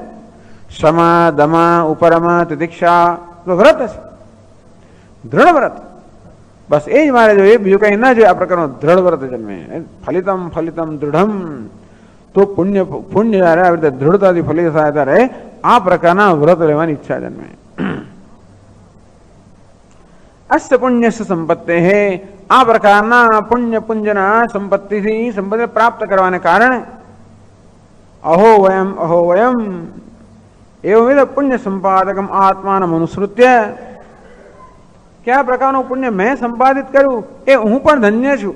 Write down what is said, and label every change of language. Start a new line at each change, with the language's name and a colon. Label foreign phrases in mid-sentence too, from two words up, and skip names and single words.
Gujarati: શમ દમ ઉપરમ તિતિક્ષા વ્રત છે, દૃઢ વ્રત. બસ એ જ મારે જોઈએ, બીજું કઈ ના જોઈએ. આ પ્રકારનો દ્રઢ વ્રત જન્મે.
Sanskrit: ફલિતમ દૃઢમ,
Gujarati: તો પુણ્ય જયારે આવી રીતે દૃઢતાથી ફલિત થાય ત્યારે આ પ્રકારના વ્રત લેવાની ઈચ્છા જન્મે.
Sanskrit: अस्य पुण्यस्य संपत्तेः
Gujarati: આ પ્રકારના પુણ્ય પુંજના સંપત્તિથી સંપત્તિ પ્રાપ્ત કરવાને કારણે
Sanskrit: અહો વયમ એવંવિધ પુણ્ય સંપાદકમ આત્માનમ અનુસૃત્ય,
Gujarati: કયા પ્રકારનું પુણ્ય મેં સંપાદિત કર્યું એ હું પણ ધન્ય છું.